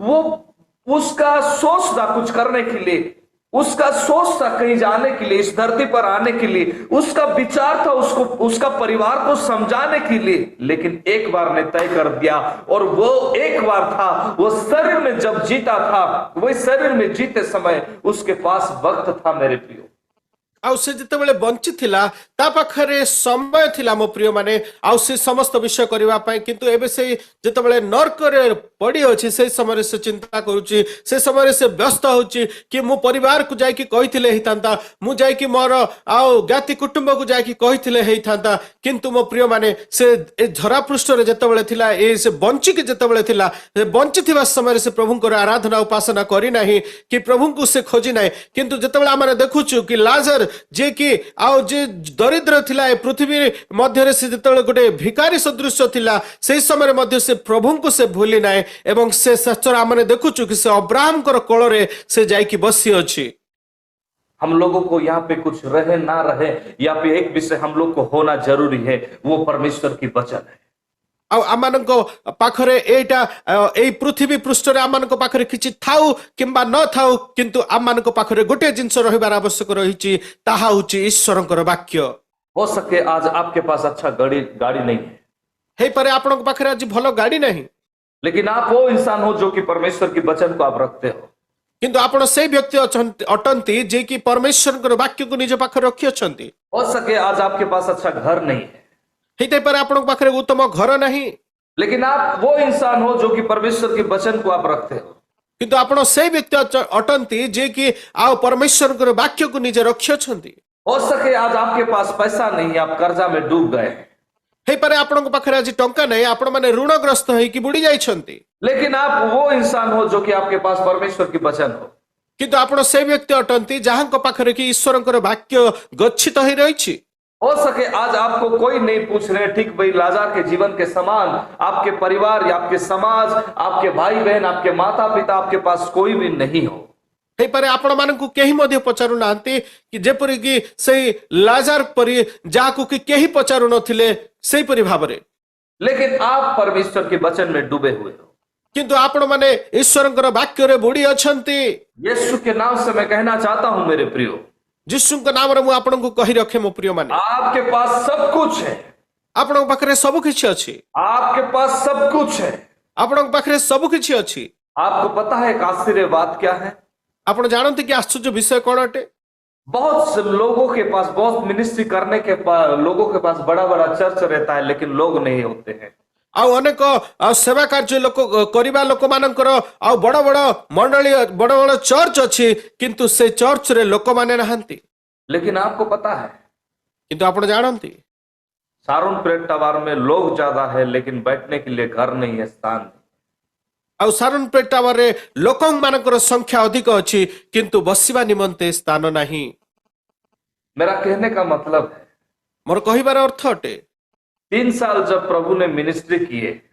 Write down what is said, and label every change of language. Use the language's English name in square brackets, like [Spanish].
[Hindi] वो उसका सोच था कुछ करने के लिए, उसका सोच था कहीं जाने के लिए, इस धरती पर आने के लिए, उसका विचार था उसको उसका परिवार को समझाने के लिए, लेकिन एक बार ने तय कर दिया। और वो एक बार था, वो शरीर में जब जीता था, वही शरीर में जीते समय उसके पास वक्त था। मेरे प्रियो, [Odia] ଆଉ ସେ ଯେତେବେଳେ ବଞ୍ଚିଥିଲା ତା ପାଖରେ ସମୟ ଥିଲା ମୋ ପ୍ରିୟ ମାନେ, ଆଉ ସେ ସମସ୍ତ ବିଷୟ କରିବା ପାଇଁ। କିନ୍ତୁ ଏବେ ସେ ଯେତେବେଳେ ନର୍କରେ ପଡ଼ିଅଛି, ସେଇ ସମୟରେ ସେ ଚିନ୍ତା କରୁଛି, ସେ ସମୟରେ ସେ ବ୍ୟସ୍ତ ହଉଛି କି ମୁଁ ପରିବାରକୁ ଯାଇକି କହିଥିଲେ ହେଇଥାନ୍ତା, ମୁଁ ଯାଇକି ମୋର ଆଉ ଜ୍ଞାତି କୁଟୁମ୍ବକୁ ଯାଇକି କହିଥିଲେ ହେଇଥାନ୍ତା। କିନ୍ତୁ ମୋ ପ୍ରିୟ ମାନେ, ସେ ଏ ଧରା ପୃଷ୍ଠରେ ଯେତେବେଳେ ଥିଲା, ସେ ବଞ୍ଚିକି ଯେତେବେଳେ ଥିଲା, ସେ ବଞ୍ଚିଥିବା ସମୟରେ ସେ ପ୍ରଭୁଙ୍କର ଆରାଧନା ଉପାସନା କରିନାହିଁ କି ପ୍ରଭୁଙ୍କୁ ସେ ଖୋଜି ନାହିଁ। କିନ୍ତୁ ଯେତେବେଳେ ଆମେ ଦେଖୁଛୁ କି ଲାଜର ଯେ କି ଆଉ ଯେ ଦରିଦ୍ର ଥିଲା ଏ ପୃଥିବୀ ମଧ୍ୟରେ, ସେ ଯେତେବେଳେ ଗୋଟେ ଭିକାରୀ ସଦୃଶ ଥିଲା, ସେଇ ସମୟରେ ମଧ୍ୟ ସେ ପ୍ରଭୁଙ୍କୁ ସେ ଭୁଲି ନାହିଁ। ଏବଂ ସେ ଶାସ୍ତ୍ର ଆମେ ଦେଖୁଛୁ କି ସେ ଅବ୍ରାହମଙ୍କର କୋଳରେ ସେ ଯାଇକି ବସି ଅଛି। [Hindi] हम लोगों को यहाँ पे कुछ रहे ना रहे, यहाँ पे एक विषय हम लोग को होना जरूरी है, वो परमेश्वर की वचन है। [Odia] ଆଉ ଆମମାନଙ୍କ ପାଖରେ ଏଇଟା ଏଇ ପୃଥିବୀ ପୃଷ୍ଠରେ ଆମମାନଙ୍କ ପାଖରେ କିଛି ଥାଉ କିମ୍ବା ନ ଥାଉ, କିନ୍ତୁ ଆମମାନଙ୍କ ପାଖରେ ଗୋଟିଏ ଜିନିଷ ରହିବାର ଆବଶ୍ୟକ ରହିଛି, ତାହା ହେଉଛି ଈଶ୍ୱରଙ୍କର ବାକ୍ୟ। [Hindi] हो सके आज आपके पास अच्छा गाड़ी नहीं है, [Odia] ହେଇପାରେ ଆପଣଙ୍କ ପାଖରେ ଆଜି ଭଲ ଗାଡ଼ି ନାହିଁ, [Hindi] लेकिन आप वो इंसान हो जो कि परमेश्वर की वचन को आप रखते हो। [Odia] କିନ୍ତୁ ଆପଣ ସେଇ ବ୍ୟକ୍ତି ଅଟନ୍ତି ଯେ କି ପରମେଶ୍ୱରଙ୍କର ବାକ୍ୟକୁ ନିଜ ପାଖରେ ରଖିଅଛନ୍ତି। [Hindi] हो सके आज आपके पास अच्छा घर नहीं है, [Odia] ହେଇଥାଇପାରେ ଆପଣଙ୍କ ପାଖରେ ଉତ୍ତମ ଘର ନାହିଁ, [Hindi] लेकिन आप वो इंसान हो जो कि परमेश्वर के वचन को आप रखते हो। [Odia] କିନ୍ତୁ ଆପଣ ସେଇ ବ୍ୟକ୍ତି ଅଟନ୍ତି ଯେ କି ଆଉ ପରମେଶ୍ୱରଙ୍କର ବାକ୍ୟକୁ ନିଜେ ରଖିଅଛନ୍ତି। [Hindi] हो सके आज आपके पास पैसा नहीं है, आप कर्जा में डूब गए, [Odia] ହେଇପାରେ ଆପଣଙ୍କ ପାଖରେ ଆଜି ଟଙ୍କା ନାହିଁ, ଆପଣମାନେ ଋଣଗ୍ରସ୍ତ ହେଇକି ବୁଡି ଯାଇଛନ୍ତି, [Hindi] लेकिन आप वो इंसान हो जो कि आपके पास परमेश्वर की वचन हो। [Odia] କିନ୍ତୁ ଆପଣ ସେଇ ବ୍ୟକ୍ତି ଅଟନ୍ତି ଯାହାଙ୍କ ପାଖରେ କି ଈଶ୍ୱରଙ୍କର ବାକ୍ୟ ଗଚ୍ଛିତ ହେଇ ରହିଛି। [Hindi] हो सके आज आपको कोई नहीं पूछ रहे, ठीक भाई लाजार के जीवन के समान आपके परिवार या आपके समाज, आपके भाई बहन, आपके माता पिता, आपके पास कोई भी नहीं हो। [Odia] ହେଇପାରେ ଆପଣମାନଙ୍କୁ କେହି ମଧ୍ୟ ପଚାରୁନାହାନ୍ତି କି ଯେପରିକି ସେଇ ଲାଜାର ପରି ଯାହାକୁ କି କେହି ପଚାରୁ ନଥିଲେ ସେଇପରି ଭାବରେ, [Hindi] लेकिन आप परमेश्वर के वचन में डूबे हुए हो। [Odia] କିନ୍ତୁ ଆପଣମାନେ ଈଶ୍ୱରଙ୍କର ବାକ୍ୟରେ ବୁଡି ଅଛନ୍ତି। [Hindi] यीशु के नाम से मैं कहना चाहता हूं मेरे प्रियो, [Odia] ଯୀଶୁଙ୍କ ନାମରେ ମୁଁ ଆପଣଙ୍କୁ କହି ରଖେ ମୋ ପ୍ରିୟ ମାନେ, [Hindi] आपके पास सब कुछ है, [Odia] ଆପଣଙ୍କ ପାଖରେ ସବୁ କିଛି ଅଛି, [Hindi] आपके पास सब कुछ है। [Odia] ଆପଣଙ୍କ ପାଖରେ ସବୁ କିଛି ଅଛି। [Hindi] आपको पता है एक आश्चर्य बात क्या है? [Odia] ଆପଣ ଜାଣନ୍ତି କି ଆଶ୍ଚର୍ଯ୍ୟ ବିଷୟ କଣ ଅଟେ? [Hindi] बहुत से लोगों के पास, बहुत मिनिस्ट्री करने के पास, लोगों के पास बड़ा बड़ा चर्च रहता है, लेकिन लोग नहीं होते हैं। [Odia] ଆଉ ଅନେକ ସେବା କାର୍ଯ୍ୟ ଲୋକ କରିବା ଲୋକମାନଙ୍କର ଆଉ ବଡ ବଡ ମଣ୍ଡଳୀ, ବଡ ବଡ ଚର୍ଚ୍ଚ ଅଛି, କିନ୍ତୁ ସେ ଚର୍ଚ୍ଚରେ ଲୋକମାନେ ନାହାନ୍ତି। [Hindi] लेकिन आपको पता है [Odia] କିନ୍ତୁ ଆପଣ ଜାଣନ୍ତି [Hindi] सारोन परेड टावर में लोग ज्यादा है, लेकिन बैठने के लिए घर नहीं है, स्थान नहीं। [Odia] ଆଉ ସାରୁନପେଟ ଟାୱାରରେ ଲୋକମାନଙ୍କର ସଂଖ୍ୟା ଅଧିକ ଅଛି, କିନ୍ତୁ ବସିବା ନିମନ୍ତେ ସ୍ଥାନ ନାହିଁ। [Hindi] मेरा कहने का मतलब है, [Odia] ମୋର କହିବାର ଅର୍ଥ ଅଟେ [Hindi] 3 साल जब प्रभु ने मिनिस्ट्री किए,